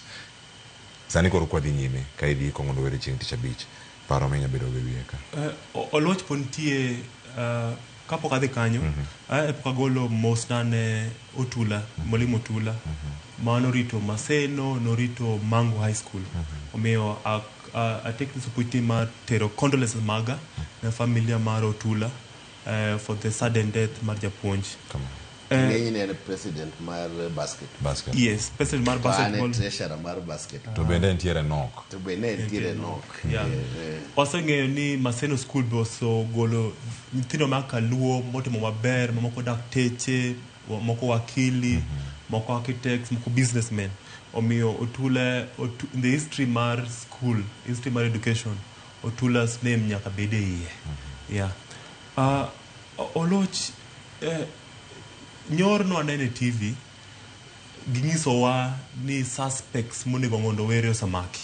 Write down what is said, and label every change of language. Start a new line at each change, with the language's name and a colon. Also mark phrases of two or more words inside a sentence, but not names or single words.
Luo (Kenya and Tanzania): Sani koro kwa dhi nyime ka idhi kongondo were chieng' tich abich. Paro menya bedo gi wiye ka. Oloch pontie kapok adhi kanyo, epok agolo mosna ne Otula, Mwalimu Otula, mano rito Maseno, norito Mangu High School. Omiyo
English: I take this opportunity
Luo (Kenya and Tanzania): ma tero condolences maga na familia mar Otula
English: for the sudden death
Luo (Kenya and Tanzania): mar japuonj. Ng'enyne president mar basket. Yes, president mar basketball. Treasurer mar basket. To bende ntiere nok. To bende ntiere nok. Waseng'eyo ni Maseno School boso golo nyithindo makaluo motimo maber, moko dakteche, moko wakili, moko architects, moko businessmen. Omiyo Otula,
English: in the history mar school, history mar education, Otula's name
Luo (Kenya and Tanzania): nyaka bede iye.
English: Yeah.
Luo (Kenya and Tanzania): Oloch nyorno anene TV ginyisowa ni suspects monego ng'ondo were osamaki.